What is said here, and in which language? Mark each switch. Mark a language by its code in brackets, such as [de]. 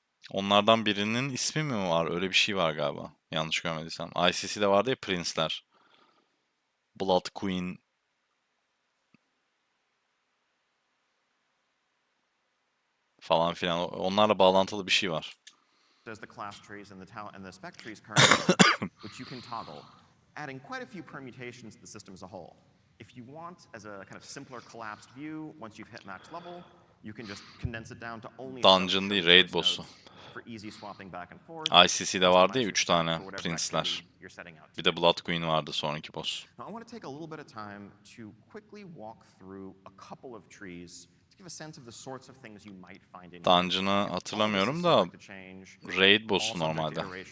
[tr] Onlardan birinin ismi mi var? Öyle bir şey var galiba. Yanlış görmediysem. ICC'de vardı ya Prince'ler. Blood Queen. Falan filan. Onlarla bağlantılı bir şey var. [en] There's the class trees and the spec trees currently, which you can toggle, adding quite a few permutations to the system as a whole. If you want, as a kind of simpler collapsed view, once you've hit max level, you can just condense it down to only [tr] Dungeon değil, raid boss'u. [en] for easy swapping back and forth. [tr] ICC'de vardı ya 3 tane Prince'ler. Bir de Blood Queen vardı sonraki boss. [en] Now, I want to take a little bit of time to quickly walk through a couple of trees to give a sense of the sorts of things you might find in [tr] Dungeon'ı hatırlamıyorum da raid boss'u normalde.